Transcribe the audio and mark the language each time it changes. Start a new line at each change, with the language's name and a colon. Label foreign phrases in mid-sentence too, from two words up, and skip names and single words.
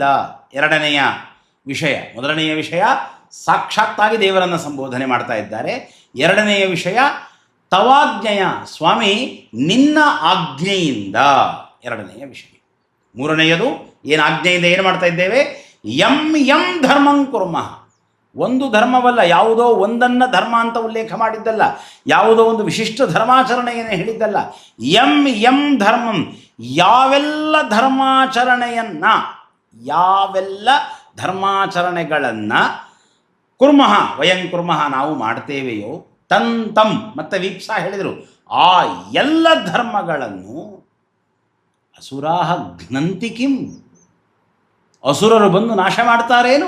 Kannada: ಎರಡನೆಯ ವಿಷಯ, ಮೊದಲನೆಯ ವಿಷಯ ಸಾಕ್ಷಾತ್ತಾಗಿ ದೇವರನ್ನು ಸಂಬೋಧನೆ ಮಾಡ್ತಾ ಇದ್ದಾರೆ. ಎರಡನೆಯ ವಿಷಯ ತವಾಜ್ಞೆಯ, ಸ್ವಾಮಿ ನಿನ್ನ ಆಜ್ಞೆಯಿಂದ. ಎರಡನೆಯ ವಿಷಯ. ಮೂರನೆಯದು ಏನು ಆಜ್ಞೆಯಿಂದ ಏನು ಮಾಡ್ತಾ ಇದ್ದೇವೆ?
Sanskrit: ಯಂ ಯಂ ಧರ್ಮಂ ಕುರ್ಮಃ.
Kannada: ಒಂದು ಧರ್ಮವಲ್ಲ, ಯಾವುದೋ ಒಂದನ್ನು ಧರ್ಮ ಅಂತ ಉಲ್ಲೇಖ ಮಾಡಿದ್ದಲ್ಲ, ಯಾವುದೋ ಒಂದು ವಿಶಿಷ್ಟ ಧರ್ಮಾಚರಣೆಯನ್ನು ಹೇಳಿದ್ದಲ್ಲ.
Sanskrit: ಯಂ ಯಂ ಧರ್ಮಂ,
Kannada: ಯಾವೆಲ್ಲ ಧರ್ಮಾಚರಣೆಗಳನ್ನು
Sanskrit: ಕುರ್ಮಃ ವಯಂ ಕುರ್ಮಃ
Kannada: ನಾವು ಮಾಡ್ತೇವೆಯೋ, ತಂ ಮತ್ತೆ ವೀಪ್ಸ ಹೇಳಿದರು, ಆ ಎಲ್ಲ ಧರ್ಮಗಳನ್ನು
Sanskrit: ಅಸುರಾಹ ಘ್ನಂತಿ ಕಿಂ,
Kannada: ಅಸುರರು ಬಂದು ನಾಶ ಮಾಡ್ತಾರೇನು?